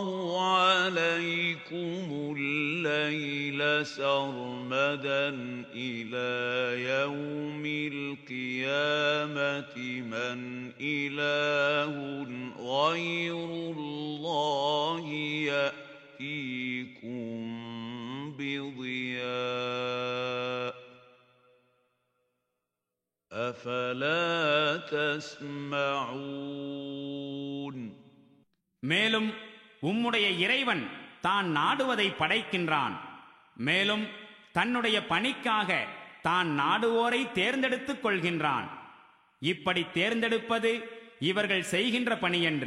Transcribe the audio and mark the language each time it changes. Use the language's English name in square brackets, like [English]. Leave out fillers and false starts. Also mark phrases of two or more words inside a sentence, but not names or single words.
[Arabic] عَلَيْكُمُ اللَّيْلَ سَرْمَدًا إِلَىٰ يَوْمِ الْقِيَامَةِ مَنْ إِلَٰهٌ غَيْرُ اللَّهِ يَأْتِيكُم بِضِيَاءٍ أَفَلَا تَسْمَعُونَ [Tamil] மேலும் உம்முடைய இறைவன் தான் நாடுவதை படைக்கின்றான். மேலும் தன்னுடைய பணிக்காக தான் நாடுவோரை தேர்ந்தெடுத்துக் கொள்கின்றான். இப்படி தேர்ந்தெடுப்பது இவர்கள் செய்கின்ற பணியன்று.